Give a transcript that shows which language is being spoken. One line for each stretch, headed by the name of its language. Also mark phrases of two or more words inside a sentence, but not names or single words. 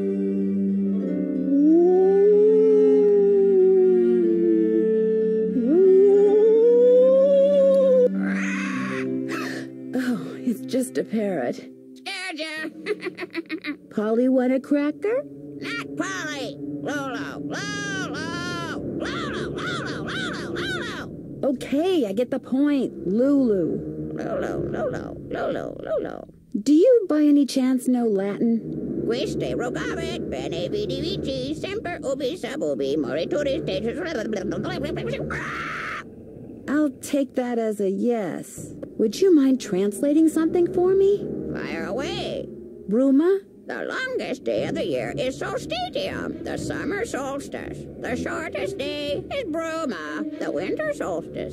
English: Oh, it's just a parrot. Polly want a cracker? Not Polly! Lolo! Lolo! Lolo! Lolo! Lolo! Lolo! Okay, I get the point. Lulu. Lolo! Lolo! Lolo! Lolo! Do you by any chance know Latin?
Latin: Quiste rogavit, bene vidi vici, semper ubi sub ubi, morituris tetus...
English: I'll take that as a yes. Would you mind translating something for me? Fire away! Bruma? The longest day of the year is solstitium, the summer solstice. The shortest day is Bruma, the winter solstice.